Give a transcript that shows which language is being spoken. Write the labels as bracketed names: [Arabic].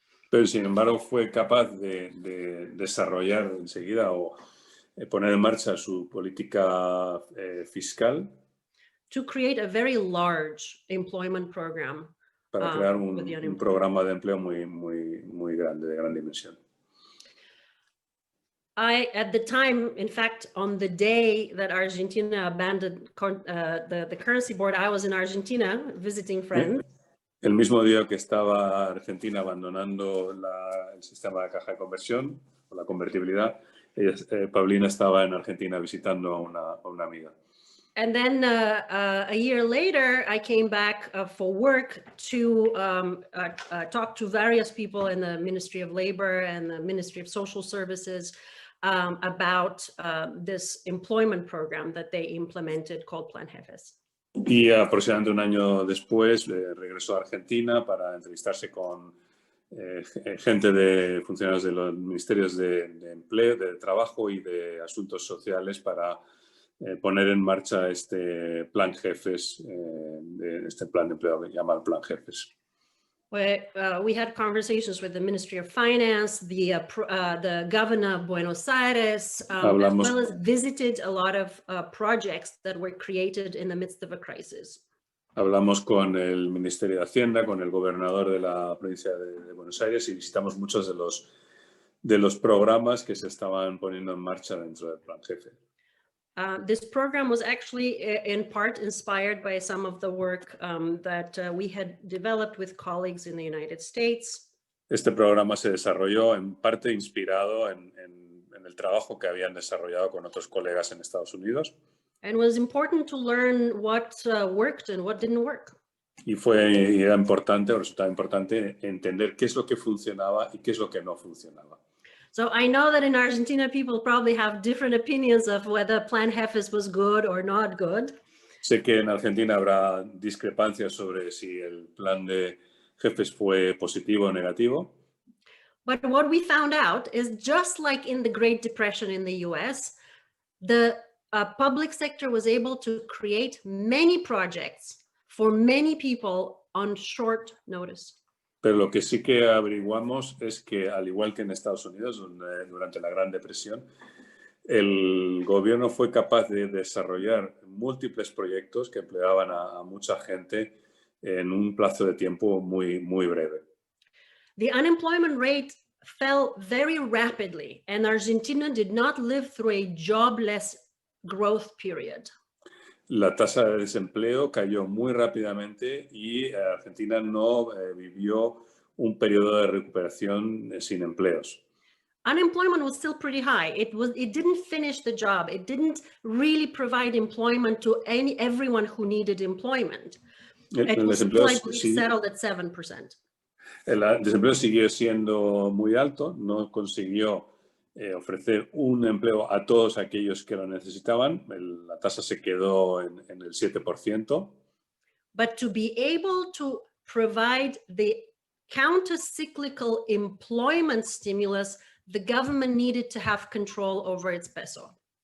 [Spanish] Pero sin embargo fue capaz de desarrollar enseguida o poner en marcha su política fiscal [English] To create a very large employment program. [Spanish] Para crear [English] with the [Spanish] un [English] unemployed. [Spanish] programa de empleo muy grande, de gran dimensión. [English] At the time, in fact, on the day that Argentina abandoned the currency board, I was in Argentina visiting friends. [Spanish] El mismo día que estaba Argentina abandonando el sistema de caja de conversión, o la convertibilidad, Pavlina estaba en Argentina visitando a una amiga. [English] And then a year later, I came back for work to talk to various people in the Ministry of Labor and the Ministry of Social Services about this employment program that they implemented called Plan Jefes. [Spanish] Y aproximadamente un año después regresó a Argentina para entrevistarse con gente de funcionarios de los ministerios de empleo, de trabajo y de asuntos sociales para poner en marcha este plan Jefes, este plan de empleo que llama el plan Jefes. [English] We had conversations with the Ministry of Finance, the governor of Buenos Aires, as well as visited a lot of projects that were created in the midst of a crisis. [Spanish] Hablamos con el Ministerio de Hacienda, con el gobernador de la provincia de Buenos Aires y visitamos muchos de los programas que se estaban poniendo en marcha dentro del plan Jefe. [English] This program was actually in part inspired by some of the work that we had developed with colleagues in the United States. [Spanish] Este programa se desarrolló en parte inspirado en el trabajo que habían desarrollado con otros colegas en Estados Unidos. [English] And was important to learn what worked and what didn't work. [Spanish] Y era importante, o resultaba importante entender qué es lo que funcionaba y qué es lo que no funcionaba. [English] So I know that in Argentina, people probably have different opinions of whether Plan Jefes was good or not good. [Spanish] Sé que en Argentina habrá discrepancias sobre si el plan de Jefes fue positivo o negativo. [English] But what we found out is just like in the Great Depression in the US, the public sector was able to create many projects for many people on short notice. [Spanish] Pero lo que sí que averiguamos es que, al igual que en Estados Unidos, durante la Gran Depresión, el gobierno fue capaz de desarrollar múltiples proyectos que empleaban a mucha gente en un plazo de tiempo muy breve. [English] The unemployment rate fell very rapidly, and Argentina did not live through a jobless growth period. [Spanish] La tasa de desempleo cayó muy rápidamente y Argentina no vivió un periodo de recuperación sin empleos. [English] Unemployment was still pretty high. It didn't finish the job. It didn't really provide employment to everyone who needed employment. It was slightly settled at 7%. [Spanish] El desempleo siguió siendo muy alto, no consiguió ofrecer un empleo a todos aquellos que lo necesitaban. La tasa se quedó en el 7%. [English] But to be able to provide the counter-cyclical employment stimulus, the government needed to have control over its peso.